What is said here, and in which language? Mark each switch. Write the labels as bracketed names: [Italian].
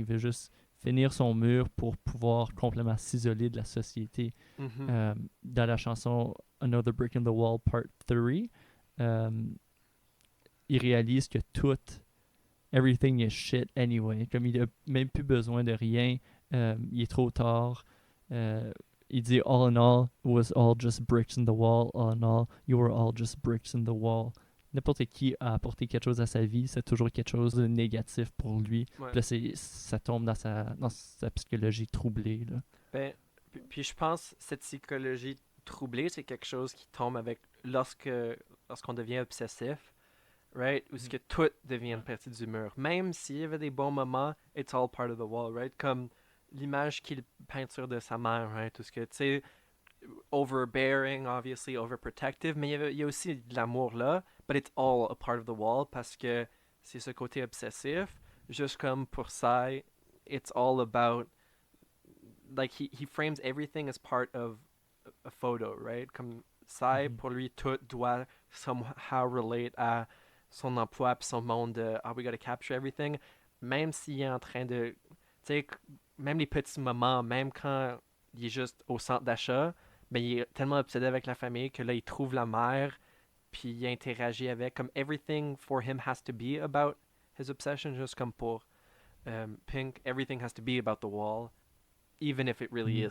[French] Il veut juste finir son mur pour pouvoir complètement s'isoler de la société. Mhm. Dans la chanson Another Brick in the Wall Part 3, euh, il réalise que tout, [English] everything is shit anyway. [French] Comme il a même plus besoin de rien, il est trop tard. [English] Euh, il dit all in all, it was all just bricks in the wall. All in all, you were all just bricks in the wall. [French] N'importe qui a apporté quelque chose à sa vie, c'est toujours quelque chose de négatif pour lui. Ouais. Puis là, ça tombe dans sa psychologie troublée. Là. Ben, puis je pense que cette psychologie troublée, c'est quelque chose qui tombe avec lorsqu'on devient obsessif, right? Où ce que tout devient une partie du mur. Même s'il y avait des bons moments, [English] it's all part of the wall, right? [French] Comme l'image qu'il peinture de sa mère, right? Tout ce que, tu sais, [English] overbearing, obviously, overprotective, [French] mais il y a aussi de l'amour là, [English] but it's all a part of the wall [French] parce que c'est ce côté obsessif. Juste comme pour ça, [English] it's all about, like, he frames everything as part of a photo, right? [French] Comme ça, Mhm. pour lui, tout doit somehow relate à son emploi puis son monde de [English] we gotta capture everything, [French] même s'il est en train de, tu sais, même les petits moments, même quand il est juste au centre d'achat, ben il est tellement obsédé avec la famille que là il trouve la mère puis il interagit avec, comme [English] everything for him has to be about his obsession, [French] juste comme pour Pink, [English] everything has to be about the wall, even if it really